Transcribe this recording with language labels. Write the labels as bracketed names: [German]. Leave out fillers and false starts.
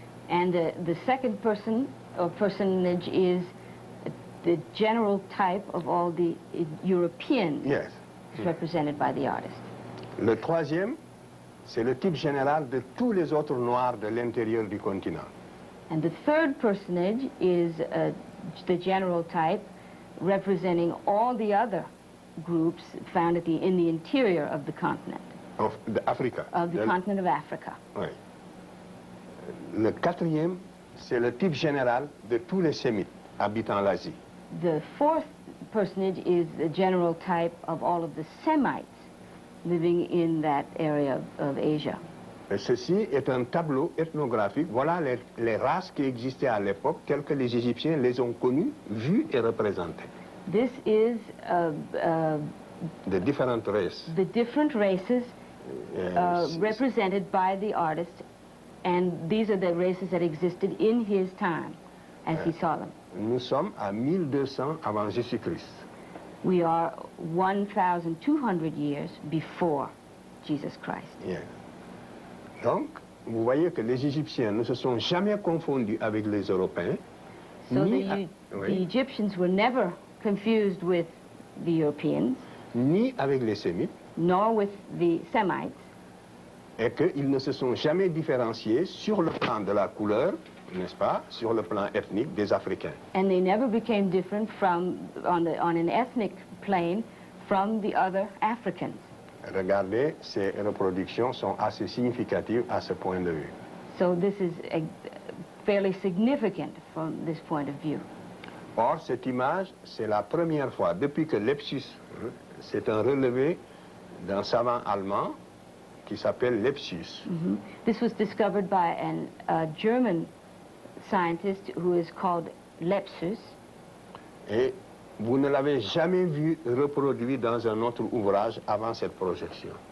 [English] And the second person or personage is the general type of all the Europeans Yes. represented by the artist. [French] Le troisième, c'est le type général de tous les autres Noirs de l'intérieur du continent. [English] And the third personage is the general type representing all the other groups found in the interior of the continent. Of Africa. Of the continent of Africa. [French] Oui. Le quatrième, c'est le type général de tous les Sémites habitant l'Asie. [English] The fourth personage is the general type of all of the Semites living in that area of Asia. [French] Et ceci est un tableau ethnographique. Voilà les races qui existaient à l'époque, telles que les Égyptiens les ont connues, vues et représentées. [English] This is [French] De différentes races. [English] the different races represented by the artist, and these are the races that existed in his time as he saw them. [French] Nous sommes à 1200 avant Jésus-Christ. [English] We are 1,200 years before Jesus Christ. Yeah. [French] Donc, vous voyez que les Égyptiens ne se sont jamais confondus avec les Européens. [English] So [French] ni, [English] the Egyptians were never confused with the Europeans, [French] ni avec les Sémites, [English] nor with the Semites, [French] et qu'ils ne se sont jamais différenciés sur le plan de la couleur, n'est-ce pas, sur le plan ethnique des Africains. [English] and they never became different from, on an ethnic plane from the other Africans. [French] Regardez, ces reproductions sont assez significatives à ce point de vue. [English] So this is fairly significant from this point of view. [French] Or, cette image, c'est la première fois, depuis que Lepsius, c'est un relevé d'un savant allemand qui s'appelle Lepsius. [English] This was discovered by a German scientist who is called Lepsius. [French] Et vous ne l'avez jamais vu reproduit dans un autre ouvrage avant cette projection.